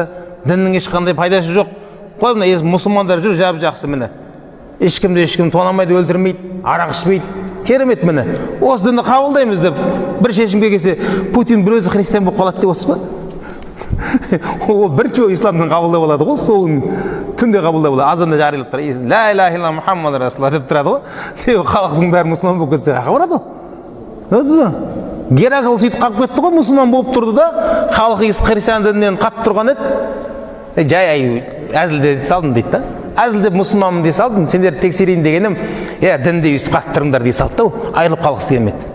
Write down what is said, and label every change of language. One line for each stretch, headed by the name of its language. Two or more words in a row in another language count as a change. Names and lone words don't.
Kazakh: Діннің ешқандай пайдасы жоқ. Қой мына мұсылмандар жүр жақсы міне. Ешкімді ешкім тонамайды, өлтірмейді, арақ ішпейді. Керемет міне. Осы дінді қабылдаймыз деп бір шешімге келсе, Путин бір өзі христиан болып қалады деп отырсыз ба? Ол бірінші исламның қабылдап алады ғой, соғын түнде қабылдап алады. Азанда жариялап тұр.
Arabic: لا إله إلا محمد رسول الله
Kazakh: деп тұрады ғой. Халықтың бәрі мұсылман болып кетсе қақы барады ғой. Көрдіңіз ба? Геракл сөйтіп қалып кетті ғой, мұсылман болып тұрды да, халқы христиан дінінен қатып тұрған еді. Жай әзілде салдым дейді да. Әзілдеп мұсылманмын дей салдым, сендерді тексерейін дегенім, дінде өйстіп қатып тұрыңдар дей салды да, айырылып қалғысы келмеді.